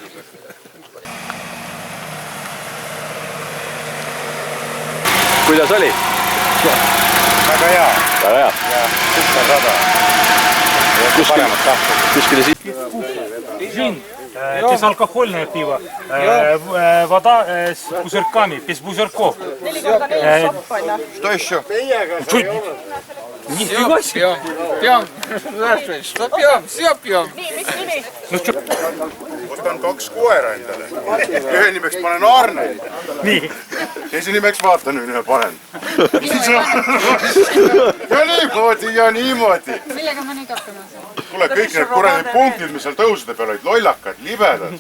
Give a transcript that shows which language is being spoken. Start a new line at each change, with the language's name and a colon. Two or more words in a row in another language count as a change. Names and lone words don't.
Estonian: Kuidas oli? Väga hea. Väga hea. Kuskil rada. Kuskile siit. Siin, kes alkoholne piva.
Russian: Voda с пузырьками, без пузырьков. 4 шоппа, Что еще? Нифига себе. Пьем. Что пьем? Все пьем.
Estonian: Võtan 2 koera endale. Ühe nimeks panen Arne. Nii. Teise nimeks vaatan, ühe panen. Ja niimoodi. Millega ma nüüd hakkama saan? Kuule, kõik need kuradi punktid, mis seal tõusude peal olid, lollakad, libedad.